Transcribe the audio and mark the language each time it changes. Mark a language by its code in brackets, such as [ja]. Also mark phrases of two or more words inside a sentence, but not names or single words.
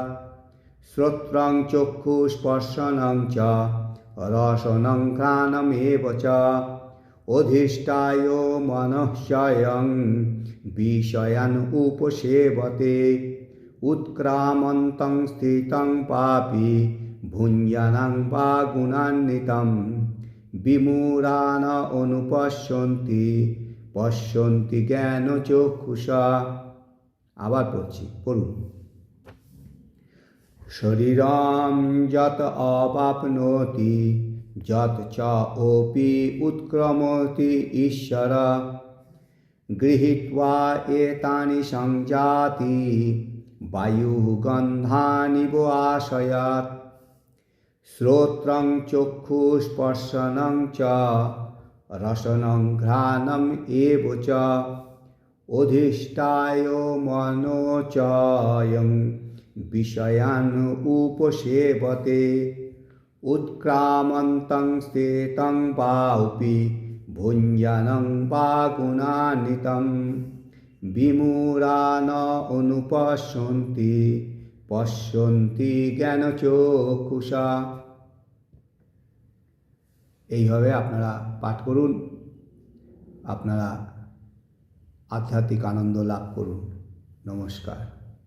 [sa] শ্রোত্রং চক্ষুস্পর্শনং চ রসনং ঘ্রাণম এব চ অধিষ্ঠায় মনঃস্বয়ং বিষয়ান উপসেবতে উৎক্রামন্তং স্থিতং পাপি ভুঞ্জানং বা গুণান্বিতং বিমূঢ়ান অনুপশ্যন্তি পশ্যন্তি জ্ঞানচক্ষুষা। [bn] আবার পড়ুন। [sa] শরীরং যৎ অবাপ্নোতি যৎ চ ওপি উৎক্রমোতি ঈশ্বর গৃহীত্বা এতানি সংযাতি বায়ুগন্ধানি ইব আশয়াৎ। শ্রোত্রং চক্ষুস্পর্শনং চ রসনং ঘ্রাণম এব চ অধিষ্ঠায় মনোচয়ং বিষয়ান উপসেবতে উৎক্রামন্তং স্থিতং বাপি ভুঞ্জানং বা গুণান্বিতং বিমূঢ়ান অনুপশ্যন্তি পশ্যন্তি জ্ঞানচক্ষুষা। [bn] এইভাবে আপনারা পাঠ করুন, আপনারা আধ্যাত্মিক আনন্দ লাভ করুন। নমস্কার।